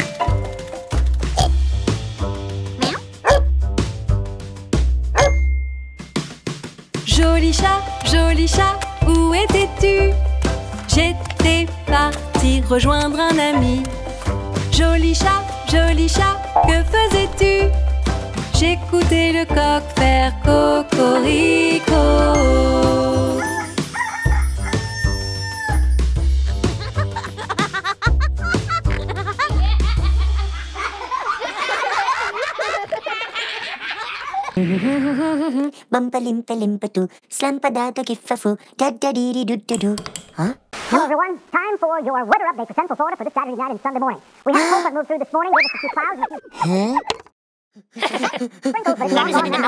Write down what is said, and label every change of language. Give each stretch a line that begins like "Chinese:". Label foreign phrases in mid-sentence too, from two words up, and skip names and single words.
French: Joli chat, où étais-tu? J'étais partie rejoindre un ami. Joli Joli chat, que faisais-tu? J'écoutais le coq faire cocorico. Bumpa limpa limpa doo, slampa dada giffa foo, da da dee dee doo doo doo. Huh?
English: Hello everyone, time for your weather update for Central Florida for this Saturday night and Sunday morning. We had a cold that moved through this morning, gave us a few clouds and a few sprinkles, but it's long gone now.